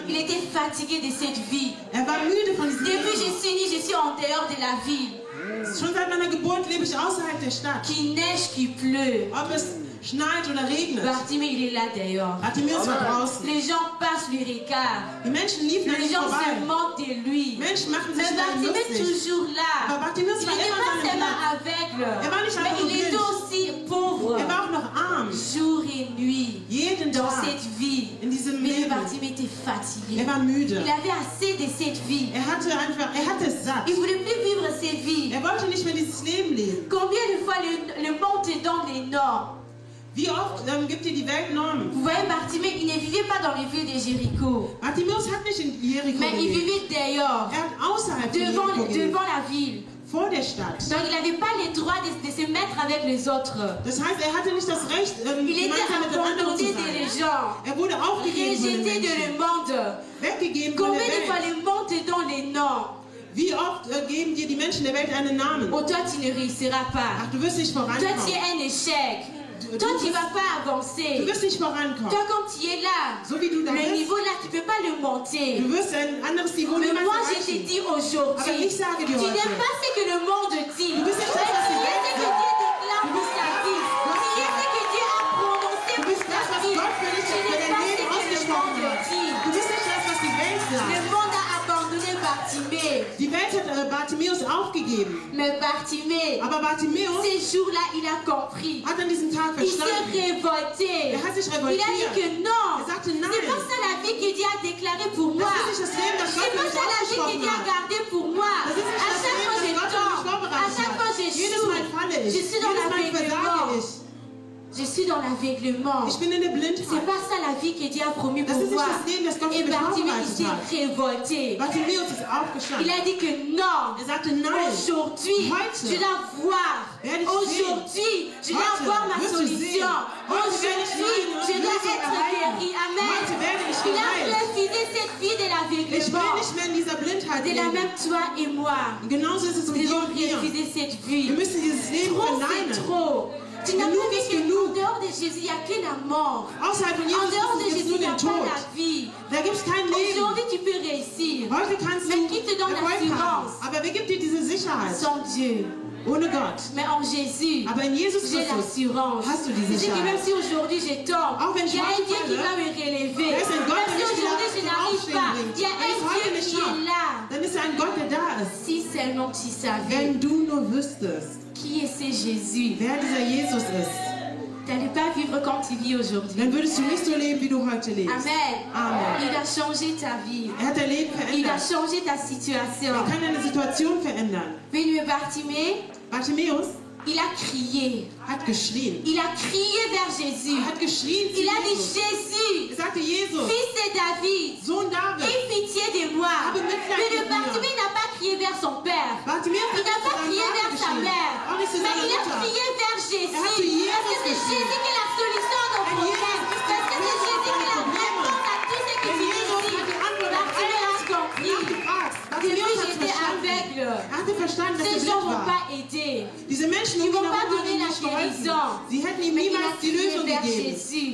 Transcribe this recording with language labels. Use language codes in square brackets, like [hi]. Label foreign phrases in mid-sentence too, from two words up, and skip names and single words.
[fr] Il était fatigué de cette vie. [de] War müde von diesem [fr] Depuis, [de] Leben. [fr] je suis né, je suis en dehors de la ville. [de] Schon seit meiner Geburt lebe ich außerhalb der Stadt. [fr] Qu'il neige, qu'il pleut. [de] Ob es schneit oder regnet. [fr] Bartimée, il est là dehors. [de] Bartimäus war draußen. [fr] Les gens passent, lui regardent. [de] Die Menschen liefen an [fr] Les [de] ihm [fr] gens [de] vorbei. [fr] se moquent de lui. [de] Menschen machten sich [fr] Mais [de] über ihn [fr] Bartimée est [de] lustig. [fr] toujours là. [de] Aber Bartimäus [fr] Il [de] war [fr] n'était [de] immer [fr] pas [de] an seinem [fr] seulement [de] Platz. [fr] aveugle, [de] war nicht [fr] mais [de] einfach [fr] il était [de] blind. [fr] aussi pauvre. [de] War auch noch arm. [fr] Jour et nuit, [de] Jeden [fr] dans [de] Tag. [fr] cette vie. [de] In diesem [fr] Mais [de] Leben. [fr] Bartimée était fatigué. [de] War müde. [fr] Il avait assez de cette vie. [de] Er hatte es satt. [fr] Il ne voulait plus vivre cette vie. [de] Wollte nicht mehr dieses Leben leben. [fr] Combien de fois le monde te donne les normes? [de] Wie oft gibt dir die Welt Normen? [fr] Vous voyez, Bartimée, il ne vivait pas dans les villes de Jéricho, [de] Bartimäus hat nicht in Jericho [fr] mais il [de] gelebt. [fr] vivait dehors, [de] Er hat außerhalb von Jericho gelebt. [fr] devant la ville. [de] Vor der Stadt. [fr] Donc il n'avait pas le droit de se mettre avec les autres. [de] Das heißt, er hatte nicht das Recht, [fr] Il était [de] gemeinsam mit den anderen zu [fr] abandonné des [de] sein. [fr] gens, [de] Er wurde aufgegeben von den [fr] rejeté de [de] Menschen. [fr] le monde. [de] Weggegeben von [fr] Combien [de] der [fr] de fois [de] Welt. [fr] le monde te donne les noms? [de] Wie oft geben dir die Menschen der Welt einen Namen? [fr] Oh, toi tu ne réussiras pas. [de] Ach, du wirst nicht [fr] Toi tu [de] vorankommen. [fr] es un échec. [de] Du [fr] Toi tu ne [de] wirst- [fr] vas pas [de] Du [fr] avancer. [de] wirst nicht vorankommen. [fr] Toi quand tu es là, [de] So wie du da [fr] le [de] bist, [fr] niveau là tu ne peux pas le monter. [de] du wirst ein anderes Niveau [fr] Mais [de] niemals [fr] moi je te [de] erreichen. [fr] dis [de] Aber [fr] aujourd'hui, [de] ich sage dir [fr] tu [de] heute, [fr] n'es pas ce que le monde dit. [de] Du bist nicht das, was [fr] Tu [de] die [fr] es [de] Welt [fr] ce que [de] sagt. [fr] Dieu déclare pour ta vie. Tu es ce que Dieu a prononcé [de] Du [fr] pour [de] bist [fr] ta [de] das, was [fr] vie. [de] Gott für dich [fr] Tu [de] für [fr] n'es [de] dein [fr] pas ce [de] Leben [fr] que le [de] ausgesprochen [fr] monde [de] hat. [fr] dit. [de] Du bist nicht das, was die Welt [fr] Le [de] sagt. [fr] monde a abandonné Bartimée. [de] Die Welt hat Bartimäus aufgegeben. [fr] Mais Bartimée, [de] Aber Bartimäus [fr] ces jours-là, il a compris. [de] hat an diesem Tag [fr] Il s'est [de] verstanden. [fr] révolté. [de] Er hat sich [fr] Il a dit [de] revoltiert. [fr] que non. [de] Er sagte [fr] C'est [de] nein. [fr] pas ça la vie que Dieu a déclarée pour moi. [de] Das ist nicht das Leben, das [fr] C'est [de] Gott für [fr] pas [de] mich [fr] ça la vie que [de] ausgesprochen [fr] Dieu a [de] hat. [fr] gardée pour moi. [de] Das ist nicht [fr] À [de] das [fr] chaque [de] Leben, [fr] fois [de] das [fr] je [de] Gott für mich [fr] tombe. À [de] vorbereitet [fr] chaque fois [de] hat. [fr] je [de] Jedes Mal falle ich. [fr] Je suis dans [de] Jedes Mal [fr] l'aveuglement. [de] versage ich. [fr] Je suis dans l'aveuglement. [de] Ich bin in der [fr] C'est [de] Blindheit. [fr] pas ça la vie que Dieu a promis [de] Das [fr] pour [de] ist nicht [fr] moi. [de] das Leben, das Gott für [fr] Et [de] mich [fr] Bartimée, il [de] vorbereitet [fr] s'est [de] hat. [fr] révolté. [de] Bartimäus ist [fr] Il [de] aufgestanden. [fr] a dit que non. [de] Er sagte nein. [fr] Aujourd'hui, [de] Heute [fr] je dois voir. [de] werde ich [fr] Aujourd'hui, je dois [de] Heute [fr] avoir ma [de] wirst du [fr] solution. [de] sehen. Heute werde ich [fr] Aujourd'hui, [de] meine [fr] je dois [de] Lösung [fr] être [de] erhalten. [fr] guéri. Amen. [de] Heute werde ich [fr] Il a [de] geheilt. [fr] refusé cette vie de [de] Ich will [fr] l'aveuglement. [de] nicht mehr in dieser Blindheit [fr] De la [de] leben. [fr] même toi et moi. [de] Genauso ist es um [fr] Nous [de] dir [fr] devons [de] und mir. [fr] refuser cette [de] Wir [fr] vie. [de] müssen dieses Leben [fr] Trop, [de] verneinen. [fr] c'est trop. Tu n'as [de] Genug [fr] pas [de] ist [fr] vu qu'en [de] genug. [fr] dehors de Jésus, il n'y a que la mort. [de] Außerhalb von [fr] En [de] Jesus [fr] dehors de [de] gibt es [fr] Jésus, [de] nur [fr] il n'y a [de] den [fr] pas [de] Tod. [fr] la vie. [de] Da gibt es kein Leben. [fr] Aujourd'hui, tu peux réussir. [de] Heute kannst du [fr] Mais qui te donne [de] Erfolg haben. [fr] l'assurance? [de] Aber wer gibt dir diese Sicherheit? [fr] Sans Dieu. [de] Ohne Gott. [fr] Mais en Jésus, [de] Aber in Jesus [fr] j'ai [de] Christus [fr] l'assurance. [de] hast du die [fr] Je sais que même [de] Sicherheit. [fr] si aujourd'hui je tombe, [de] Auch wenn ich [fr] il y a un [de] heute [fr] Dieu qui [de] falle, [fr] va me relever. [de] da ist ein Gott, [fr] Même [de] der [fr] si [de] mich [fr] aujourd'hui je [de] wieder zum [fr] n'arrive [de] Aufstehen [fr] pas, [de] bringt. [fr] il y a [de] Wenn ich [fr] un [de] heute [fr] Dieu [de] nicht [fr] qui est [de] schaffe, [fr] là. [de] dann ist ein Gott, der da ist. [fr] Si seulement tu savais [de] Wenn du nur wüsstest, [fr] qui est ce Jésus, [de] wer dieser Jesus ist, [fr] tu n'allais pas vivre comme tu vis aujourd'hui. [de] dann würdest du nicht so leben, wie du heute lebst. [fr] Amen. Amen. Il a changé ta vie. [de] Er hat dein Leben [fr] Il a [de] verändert. [fr] changé ta situation. [de] Er kann deine Situation verändern. [fr] Venu Bartimée, [de] Bartimäus [fr] il a crié. [de] hat geschrien. [fr] Il a crié vers Jésus. [de] Er hat geschrien zu [fr] Il a dit, [de] Jesus. [fr] Jésus, [de] Er sagte, Jesus, [fr] fils de David, [de] Sohn David. [fr] aie pitié de moi. [de] Aber Mitleid [fr] Mais [de] mit [fr] le [de] mir. [fr] Bartimée n'a pas crié vers son père. [de] Bartimäus [fr] Il [de] hat [fr] n'a [de] nicht zu [fr] pas [de] seinem [fr] crié [de] Vater [fr] vers sa [de] geschrien. [fr] mère. [de] Auch nicht zu [fr] Mais [de] seiner [fr] il a [de] Mutter. [fr] crié vers Jésus. [de] Er hat zu Jesus [fr] Parce que c'est [de] geschrien. [fr] Jésus qui est la solution à nos [de] Denn [fr] problèmes. [de] Jesus ist [fr] Parce que [de] die [fr] c'est Jésus qui est la [de] Lösung [fr] réponse à tout ce que [de] Denn [fr] tu [de] Jesus hat [fr] dis. [de] die Antwort auf [fr] Bartimée a [de] alles [fr] compris. [de] nachgefragt. [fr] Depuis [de] Bartimäus hat [fr] j'étais [de] verstanden. [fr] aveugle. [de] Er hatte verstanden, dass [fr] Ces [de] er [fr] gens ne [de] blind [fr] vont [de] war. [fr] pas aider. [de] Diese Menschen [fr] Ils [de] haben [fr] vont [de] ihm [fr] pas [de] noch [fr] donner la [de] nicht geholfen. [fr] guérison. [de] Sie hätten ihm [fr] Mais il a [de] niemals die [fr] crié [de] Lösung [fr] vers [de] gegeben. [fr] Jésus.